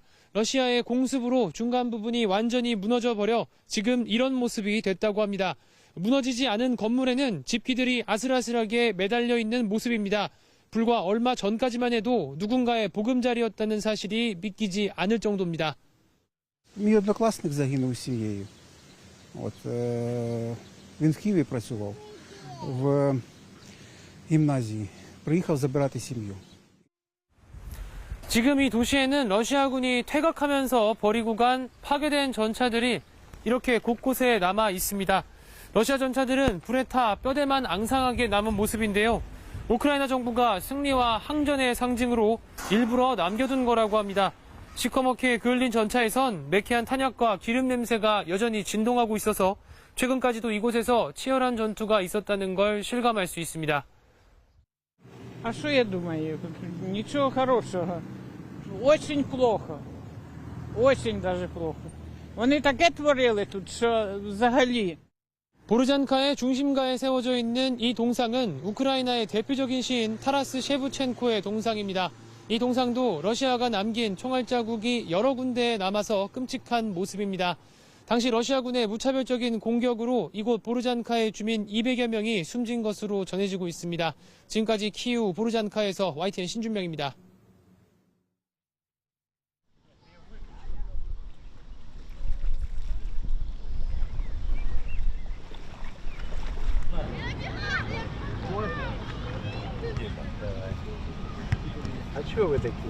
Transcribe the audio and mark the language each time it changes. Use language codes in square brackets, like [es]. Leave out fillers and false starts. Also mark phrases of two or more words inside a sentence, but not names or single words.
[ko] 러시아의 공습으로 중간 부분이 완전히 무너져 버려 지금 이런 모습이 됐다고 합니다. 무너지지 않은 건물에는 집기들이 아슬아슬하게 매달려 있는 모습입니다. 불과 얼마 전까지만 해도 누군가의 보금자리였다는 사실이 믿기지 않을 정도입니다. [uk] Мій однокласник загинув з сім'єю. Він в Києві працював в гімназії. Приїхав забирати сім'ю. [ko] 지금 이 도시에는 러시아군이 퇴각하면서 버리고 간 파괴된 전차들이 이렇게 곳곳에 남아 있습니다. 러시아 전차들은 불에 타 뼈대만 앙상하게 남은 모습인데요. 우크라이나 정부가 승리와 항전의 상징으로 일부러 남겨둔 거라고 합니다. 시커멓게 그을린 전차에선 매캐한 탄약과 기름 냄새가 여전히 진동하고 있어서 최근까지도 이곳에서 치열한 전투가 있었다는 걸 실감할 수 있습니다. [ru] А что я думаю? Ничего хорошего. Очень плохо. Очень даже плохо. [uk] Вони таке творили тут, що взагалі. [ko] 보르잔카의 중심가에 세워져 있는 이 동상은 우크라이나의 대표적인 시인 타라스 셰브첸코의 동상입니다. 이 동상도 러시아가 남긴 총알 자국이 여러 군데에 남아서 끔찍한 모습입니다. 당시 러시아군의 무차별적인 공격으로 이곳 보르잔카의 주민 200여 명이 숨진 것으로 전해지고 있습니다. 지금까지 키이우 보르잔카에서 YTN 신준명입니다. [uk] А чого ви такі?